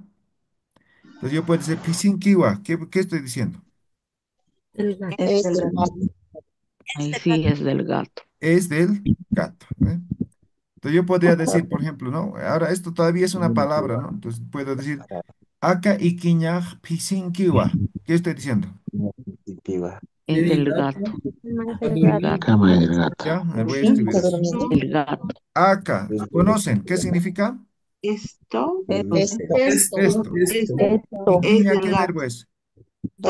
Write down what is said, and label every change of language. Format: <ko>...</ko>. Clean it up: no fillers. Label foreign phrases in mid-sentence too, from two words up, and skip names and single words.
<es>Entonces yo puedo decir Pisinkiwa. ¿Qué estoy diciendo? El gato. Es del gato. Ahí sí es del gato. Es del gato, ¿eh? Entonces yo podría decir, por ejemplo, ¿no? Ahora esto todavía es una palabra, ¿no? Entonces puedo decir</es> <ay>Aka ikiñaj pisinkiwa.</ay> <es>¿Qué estoy diciendo? Es del del gato, gato, Del del gato. gato, cama del gato. Ya, a ver, voy a Sí, escribir está así. durmiendo. del gato. Aka, ¿conocen? ¿Qué significa? Esto. esto, Esto. esto, Es Ikiña, del ¿qué gato.</es>